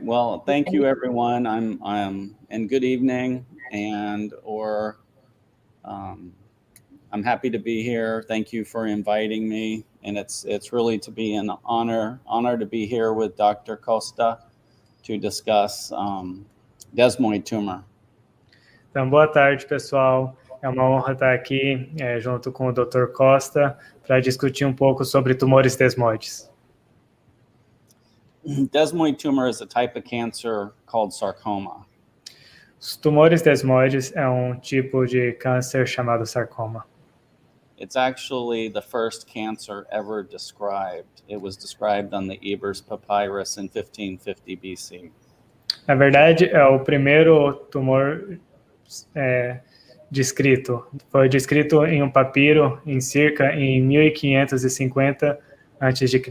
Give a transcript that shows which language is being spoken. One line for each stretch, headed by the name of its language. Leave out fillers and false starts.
English: Well, thank you, everyone. And good evening, I'm happy to be here. Thank you for inviting me, and it's really to be an honor to be here with Dr. Costa to discuss Desmóide tumor.
Portuguese: Então, boa tarde, pessoal. É uma honra estar aqui junto com o Dr. Costa para discutir um pouco sobre tumores desmoides.
English: Desmóide tumor is a type of cancer called sarcoma.
Portuguese: Os tumores desmoides é um tipo de câncer chamado sarcoma.
English: It's actually the first cancer ever described. It was described on the Ebers Papyrus in 1550 BC.
Portuguese: Na verdade, é o primeiro tumor descrito. Foi descrito em um papiro em 1550 a.C.